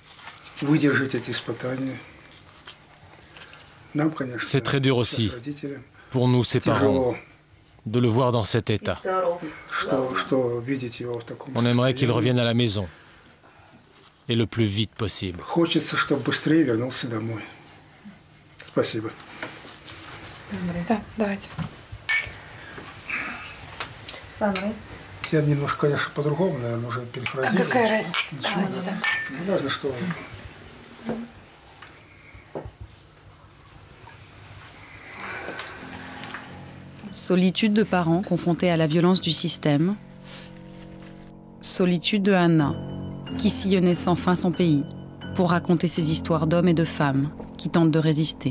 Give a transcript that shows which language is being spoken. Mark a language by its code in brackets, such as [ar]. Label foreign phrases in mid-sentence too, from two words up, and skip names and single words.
[fr] C'est très dur aussi, pour nous, ses parents, de le voir dans cet état. On aimerait qu'il revienne à la maison, et le plus vite possible. [ru] Я немножко, конечно, по-другому, наверное, уже перефразирую. А какая разница? Давайте. Важно, что... [fr] Solitude de parents confrontés à la violence du système. Solitude de Anna, qui sillonnait sans fin son pays pour raconter ses histoires d'hommes et de femmes qui tentent de résister.